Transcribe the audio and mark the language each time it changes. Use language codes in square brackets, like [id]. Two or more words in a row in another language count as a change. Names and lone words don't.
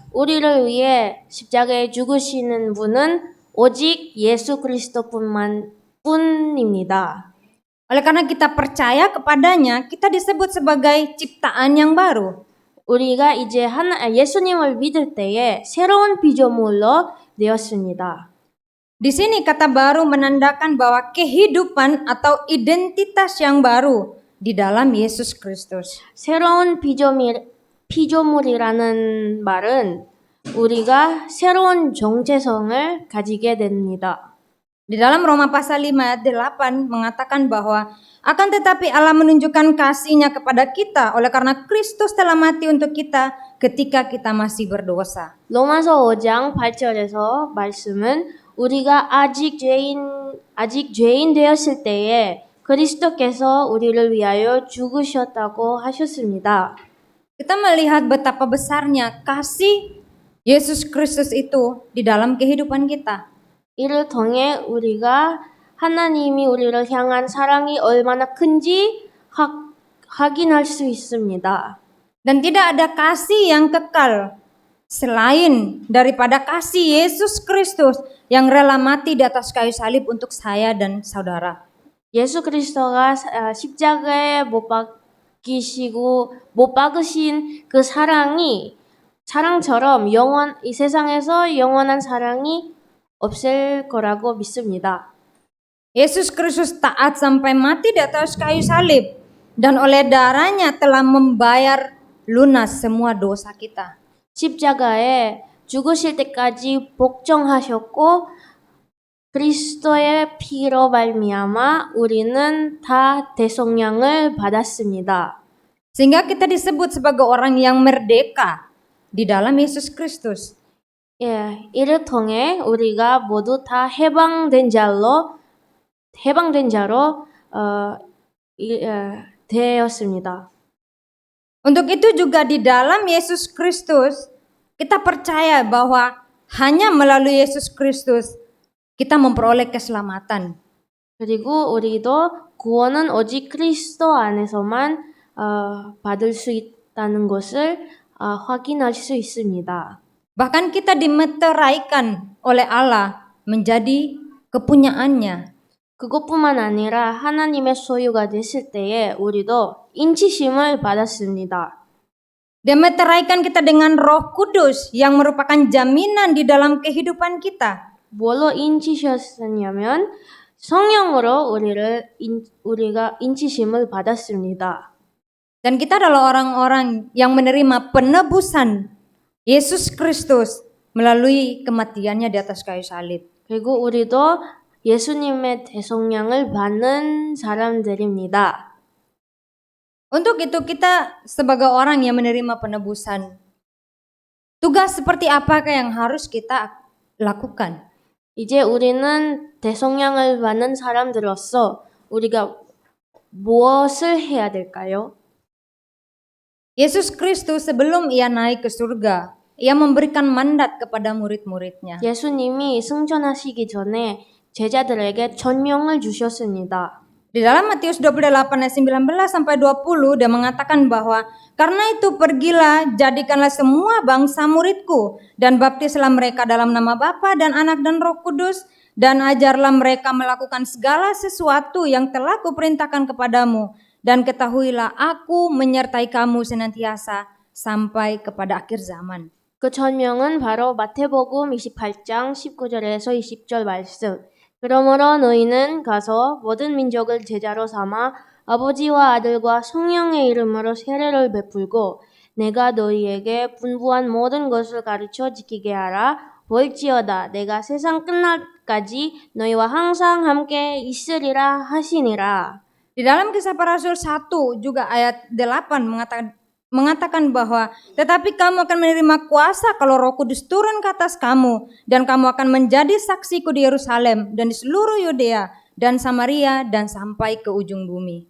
[ko] 우리를 위해 십자가에 죽으시는 분은 오직 예수 그리스도뿐입니다. [id] Oleh karena kita percaya kepadanya, kita disebut sebagai ciptaan yang baru. [ko] 우리가 이제 예수님을 믿을 때에 새로운 피조물로 되었습니다. [id] Di sini kata baru menandakan bahwa kehidupan atau identitas yang baru di dalam Yesus Kristus. [ko] 새로운 피조물이라는 말은 우리가 새로운 정체성을 가지게 됩니다. [id] Di dalam Roma pasal 5 ayat 8 mengatakan bahwa akan tetapi Allah menunjukkan kasih-Nya kepada kita oleh karena Kristus telah mati untuk kita ketika kita masih berdosa. [ko] 로마서 5장 8절에서 말씀은 우리가 아직 죄인 되었을 때에 그리스도께서 우리를 위하여 죽으셨다고 하셨습니다. [id] Kita melihat betapa besarnya kasih Yesus Kristus itu di dalam kehidupan kita. [ko] 이를 통해 우리가 하나님이 우리를 향한 사랑이 얼마나 큰지 확인할 수 있습니다. [id] Dan tidak ada kasih yang kekal selain daripada kasih Yesus Kristus yang rela mati di atas kayu salib untuk saya dan saudara. [ko] 예수 그리스도가 십자가에 못 박으신 그 사랑처럼 이 세상에서 영원한 사랑이 없을 거라고 믿습니다. [id] Yesus Kristus taat sampai mati di atas kayu salib dan oleh darahnya telah membayar lunas semua dosa kita. [ko] 십자가에 죽으실 때까지 복종하셨고 그리스도의 피로 말미암아 우리는 다 대속량을 받았습니다. [id] Sehingga kita disebut sebagai orang yang merdeka di dalam Yesus Kristus. [ko] 예, 이를 통해 우리가 모두 다 해방된 자로 되었습니다. [id] Untuk itu juga di dalam Yesus Kristus kita percaya bahwa hanya melalui Yesus Kristus kita memperoleh keselamatan. [ko] 그리고 우리도 구원은 오직 그리스도 안에서만 받을 수 있다는 것을 확인할 수 있습니다. [id] Bahkan kita dimeteraikan oleh Allah menjadi kepunyaannya. [ko] 그것뿐만 아니라 하나님의 소유가 됐을 때에 우리도 인치심을 받았습니다. [id] Dimeteraikan kita dengan Roh Kudus yang merupakan jaminan di dalam kehidupan kita. [ko] 뭘로 인치셨냐면 성령으로 우리가 인치심을 받았습니다. [id] Dan kita adalah orang-orang yang menerima penebusan Yesus Kristus melalui kematiannya di atas kayu salib. [ko] 그리고 우리도 예수님의 대속량을 받는 사람들입니다. [id] Untuk itu kita sebagai orang yang menerima penebusan, tugas seperti apakah yang harus kita lakukan? [ko] 이제 우리는 대속량을 받는 사람들로서 우리가 무엇을 해야 될까요? [id] Yesus Kristus sebelum ia naik ke surga, ia memberikan mandat kepada murid-muridnya. [ko] 예수님이 승천하시기 전에 제자들에게 천명을 주셨습니다. [id] Di dalam Matius 28 ayat 19 sampai 20 dia mengatakan bahwa karena itu pergilah jadikanlah semua bangsa muridku dan baptislah mereka dalam nama Bapa dan Anak dan Roh Kudus dan ajarlah mereka melakukan segala sesuatu yang telah kuperintahkan kepadamu dan ketahuilah aku menyertai kamu senantiasa sampai kepada akhir zaman. [ko] 그 천명은 바로 마태복음 28장 19절에서 20절 말씀. 그러므로 너희는 가서 모든 민족을 제자로 삼아 아버지와 아들과 성령의 이름으로 세례를 베풀고 내가 너희에게 분부한 모든 것을 가르쳐 지키게 하라. 볼지어다 내가 세상 끝날까지 너희와 항상 함께 있으리라 하시니라. [id] Di dalam Kisah Para Rasul 1 juga ayat 8 mengatakan bahwa tetapi kamu akan menerima kuasa kalau Roh Kudus turun ke atas kamu dan kamu akan menjadi saksiku di Yerusalem dan di seluruh Yudea dan Samaria dan sampai ke ujung bumi.